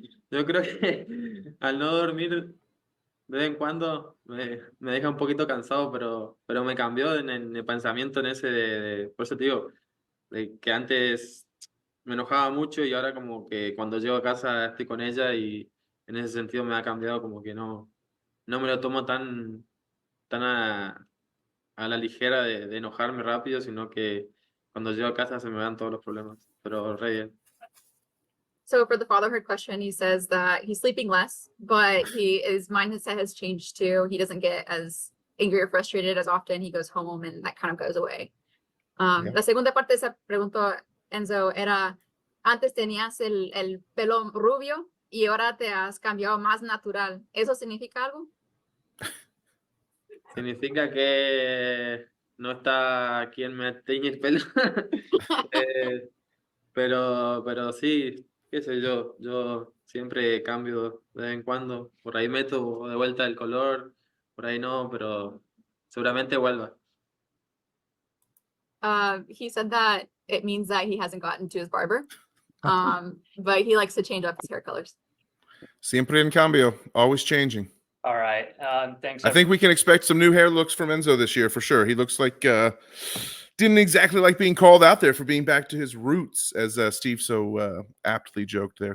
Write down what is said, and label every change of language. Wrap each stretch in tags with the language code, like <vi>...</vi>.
<es>Yo creo que al no dormir de vez en cuando me deja un poquito cansado, pero me cambió en el pensamiento en ese por eso te digo, de que antes me enojaba mucho y ahora como que cuando llego a casa estoy con ella y en ese sentido me ha cambiado, como que no me lo tomo tan a la ligera de enojarme rápido, sino que cuando llego a casa se me van todos los problemas, pero re bien.</es> <en>So for the fatherhood question, he says that he's sleeping less, but his mindset has changed too. He doesn't get as angry or frustrated as often. He goes home and that kind of goes away.</en> <es>La segunda parte de esa pregunta, Enzo, era, antes tenías el pelo rubio y ahora te has cambiado más natural. ¿Eso significa algo? Significa que no está quien me teñe el pelo. Pero sí, qué sé yo siempre cambio de vez en cuando. Por ahí meto de vuelta el color, por ahí no, pero seguramente vuelva.</es> <en>He said that it means that he hasn't gotten to his barber, but he likes to change up his hair colors.</en> <es>Siempre en cambio,</es> <en>always changing. All right. Thanks. I think we can expect some new hair looks from Enzo this year for sure. He looks like didn't exactly like being called out there for being back to his roots, as Steve so aptly joked there.</en>